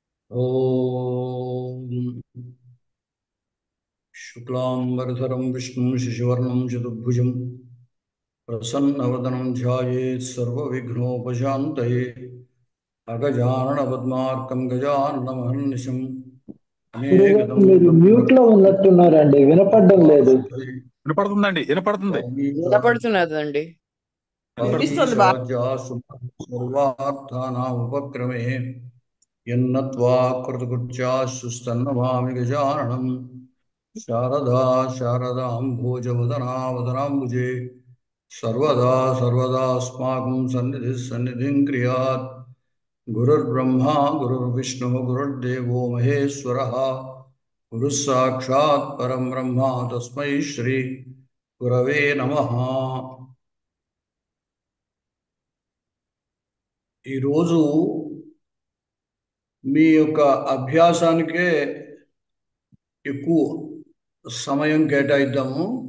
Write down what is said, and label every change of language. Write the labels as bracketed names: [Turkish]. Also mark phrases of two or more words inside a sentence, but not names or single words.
[Sanskrit] ॐ शुक्लाम्बरधरं विष्णुं शशिवर्णं चतुर्भुजं प्रसन्नवदनं ध्यायेत् सर्वविघ्नोपशान्तये अगजाननपद्मार्कं गजाननमहर्निशम् [Telugu] గురుగారు మీరు మ్యూట్ లో ఉన్నట్టున్నారండి, వినపడడం లేదు. [Sanskrit] अनेकदन्तमुपमहामस्तके [Telugu] వినపడుతుందండి, వినపడుతుంది. వినపడుతున్నదండి. వినిపిస్తుంది బాగా. [Sanskrit] वागीशाद्यासु सर्वार्थानामुपक्रमे यन्नत्वा कृतकृत्यास्सुस्तन्नमामि गजाननम् शारदा शारदाम्भोजवदनावदनाम्बुजे सर्वदा सर्वदास्माकं सन्निधिः सन्निधिं क्रियात् गुरुर्ब्रह्मा गुरुर्विष्णुः गुरुर्देवो महेश्वरः गुरुः साक्षात् परं ब्रह्म तस्मै श्री गुरवे नमः। [Telugu] ఈరోజు మీ యొక్క అభ్యాసానికే ఎక్కువ సమయం కేటాయిద్దాము.